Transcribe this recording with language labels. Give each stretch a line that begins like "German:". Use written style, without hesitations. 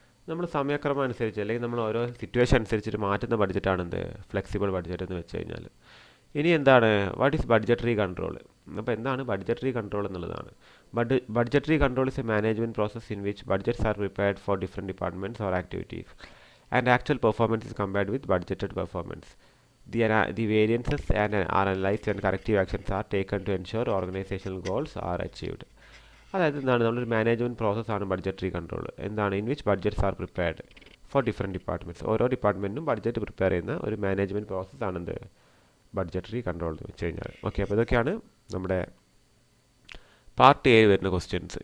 Malayalam: നമ്മൾ സമയക്രമം അനുസരിച്ച് അല്ലെങ്കിൽ നമ്മൾ ഓരോ സിറ്റുവേഷൻ അനുസരിച്ചിട്ട് മാറ്റുന്ന ബഡ്ജറ്റാണെന്ത് ഫ്ലെക്സിബിൾ ബഡ്ജറ്റ് എന്ന് വെച്ച് കഴിഞ്ഞാൽ. ഇനി എന്താണ്
English: What is budgetary control?
Malayalam: അപ്പോൾ എന്താണ് ബഡ്ജറ്ററി കൺട്രോൾ എന്നുള്ളതാണ്.
English: Budgetary control is a management process in which budgets are prepared for different departments or activities and actual performance is compared with budgeted performance. The variances are analyzed and corrective actions are taken to ensure organizational goals are achieved.
Malayalam: അതായത് എന്താണ് നമ്മളൊരു management പ്രോസസ്സാണ് budgetary control. എന്താണ്
English: In which budgets are prepared for different departments.
Malayalam: ഓരോ ഡിപ്പാർട്ട്മെൻറ്റിനും budget prepare ചെയ്യുന്ന ഒരു management പ്രോസസ്സാണെന്ത് budgetary control എന്ന് വെച്ച് കഴിഞ്ഞാൽ. ഓക്കെ, അപ്പോൾ ഇതൊക്കെയാണ് നമ്മുടെ പാർട്ട് A വരുന്ന ക്വസ്റ്റ്യൻസ്.